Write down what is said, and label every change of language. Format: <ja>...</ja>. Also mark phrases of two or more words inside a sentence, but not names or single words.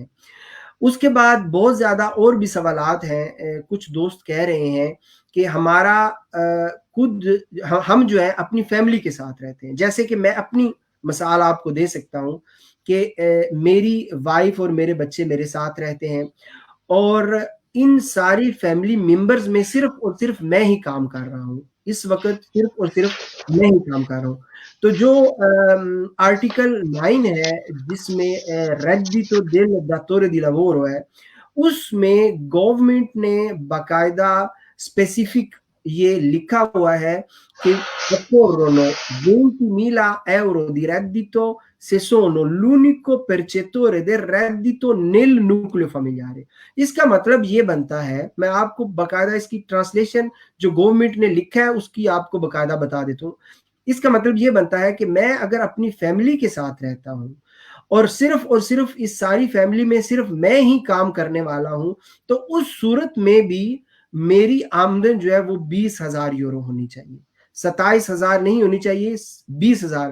<ur>اس کے بعد بہت زیادہ اور بھی سوالات ہیں، کچھ دوست کہہ رہے ہیں کہ ہمارا خود ہم جو ہے اپنی فیملی کے ساتھ رہتے ہیں، جیسے کہ میں اپنی مثال آپ کو دے سکتا ہوں کہ میری وائف اور میرے بچے میرے ساتھ رہتے ہیں، اور ان ساری</ur> <en>family members</en> <ur>میں صرف اور صرف میں ہی کام کر رہا ہوں، اس وقت صرف اور صرف میں ہی کام کر رہا ہوں۔ تو جو آرٹیکل 9 ہے جس میں</ur> <it>reddito del datore di lavoro</it> <ur>ہے، اس میں گورنمنٹ نے باقاعدہ اسپیسیفک یہ لکھا ہوا ہے کہ</ur> <it>occorrono 20.000 euro di reddito se sono l'unico percettore del reddito nel nucleo familiare۔</it> <ur>اس کا مطلب یہ بنتا ہے، میں آپ کو باقاعدہ اس کی ٹرانسلیشن جو گورنمنٹ نے لکھا ہے اس کی آپ کو باقاعدہ بتا دیتا ہوں۔ اس کا مطلب یہ بنتا ہے کہ میں اگر اپنی فیملی کے ساتھ رہتا ہوں اور صرف اس ساری فیملی میں صرف میں ہی کام کرنے والا ہوں، تو اس صورت میں بھی میری آمدن جو ہے وہ 20,000 یورو ہونی چاہیے، 27,000 نہیں ہونی چاہیے، 20,000۔</ur>